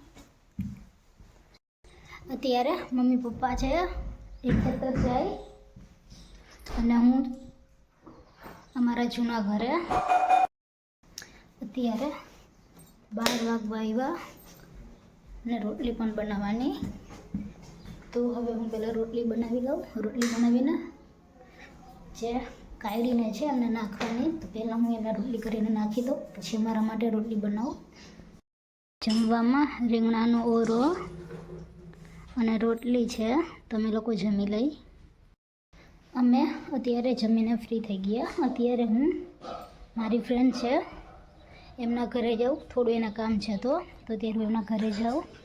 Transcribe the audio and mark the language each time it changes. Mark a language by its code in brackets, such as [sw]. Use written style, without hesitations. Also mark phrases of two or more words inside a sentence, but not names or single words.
[gu] અત્યારે મમ્મી પપ્પા છે એક ખેતર જાય અને હું અમારા જૂના ઘરે અત્યારે 12 વાગવા આવ્યા ને રોટલી પણ બનાવવાની। તો હવે હું પહેલા રોટલી બનાવી લઉં। રોટલી બનાવીને જે કાઢીને છે અમને નાખવાની। તો પહેલા હું એને રોટલી કરીને નાખી દઉં પછી અમારા માટે રોટલી બનાવું। जमवामां રીંગણાનો ઓરો અને રોટલી છે। તમે લોકો જમી લઈ। અમે અત્યારે જમીને ફ્રી થઈ ગયા। અત્યારે હું મારી ફ્રેન્ડ છે એમના ઘરે જાઉં, થોડું એના કામ છે તો ત્યારે હું એમના ઘરે જાઉં।